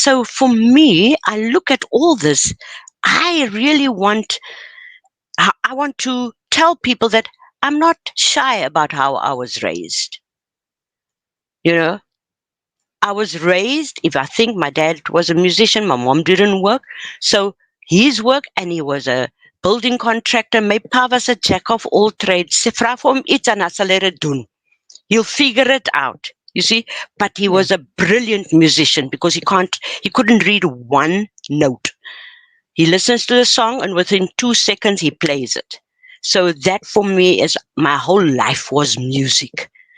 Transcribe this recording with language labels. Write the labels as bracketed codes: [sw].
[en] So for me, I look at all this. I really I want to tell people that I'm not shy about how I was raised. You know, I was raised, if I think my dad was a musician, my mom didn't work. So his work, and he was a building contractor. My pa was a jack of all trades. [af] Se vra vir hom iets en hy sal dit doen. [en] He'll figure it out. You see? But he Yeah. was a brilliant musician because he couldn't read one note. He listens to the song and within 2 seconds he plays it. So that for me is my whole life was music.